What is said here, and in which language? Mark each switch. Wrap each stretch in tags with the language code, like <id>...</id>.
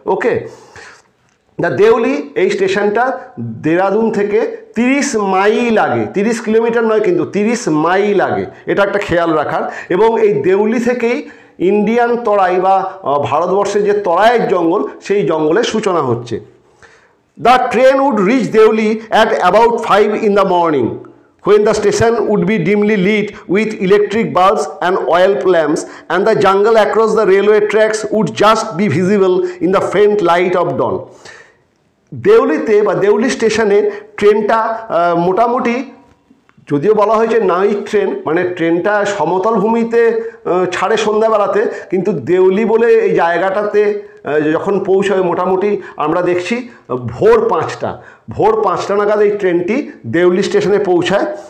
<bn>ওকে, the Deuli, এই স্টেশনটা দেরাদুন থেকে 30 মাইল আগে, 30 কিলোমিটার নয় কিন্তু 30 মাইল আগে, এটা একটা খেয়াল রাখার। এবং এই দেউলি থেকেই ইন্ডিয়ান তরাই বা ভারতবর্ষের যে তরাইয়ের জঙ্গল, সেই জঙ্গলের সূচনা হচ্ছে।</bn> <en>The train would reach Deoli at about 5 in the morning, when the station would be dimly lit with electric bulbs and oil lamps, and the jungle across the railway tracks would just be visible in the faint light of dawn.</en> <bn>দেউলিতে বা দেউলি স্টেশনে ট্রেনটা মোটামুটি, যদিও বলা হয়েছে night train, মানে ট্রেনটা সমতল ভূমিতে ছাড়ে সন্ধ্যাবেলাতে, কিন্তু দেউলি বলে এই জায়গাটাতে যখন পৌঁছায় মোটামুটি আমরা দেখছি ভোর 5টা নাগাদ এই ট্রেনটি দেউলি স্টেশনে পৌঁছায়।</bn>